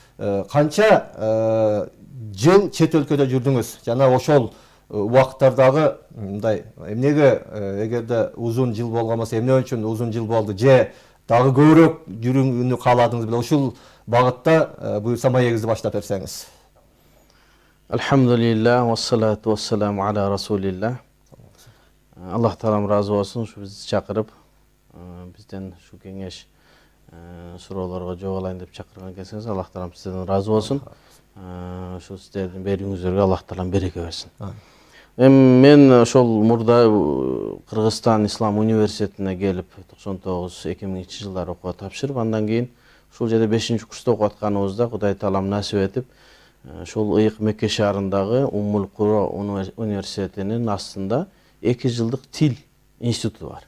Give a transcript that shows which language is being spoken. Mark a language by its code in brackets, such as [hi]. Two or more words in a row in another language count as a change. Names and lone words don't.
[ky] Канча жыл чет өлкөдө жүрдүңүз жана ошол убакыттардагы мындай эмнеге эгерде узун жыл болгон болсо эмне үчүн узун жыл болду, же дагы көбүрөөк жүрүүнү кааладыңыз беле? Ушул багытта буюрса маегиңизди баштап берсеңиз. [ar] الحمد لله، والصلاة والسلام على رسول الله. [ky] Аллах таалам разы болсун, ушу бизди чакырып, бизден ушу кеңеш суроолорго жооп алайын деп чакырган экенсиңиз. Аллах таалам сизден разы болсун. Ушу сиздердин берүүңүздөргө Аллах таалам береке берсин. Мен ошол мурда Кыргызстан Ислам университетине келип 99-2000 жылдары окууга тапшырып, андан кийин ушул жерде 5-курста окуп атканыбызда Кудай таалам насип этип, ошол ыйык Мекке шаарындагы Уммул Кура университетинин астында 2 жылдык тил институту бар.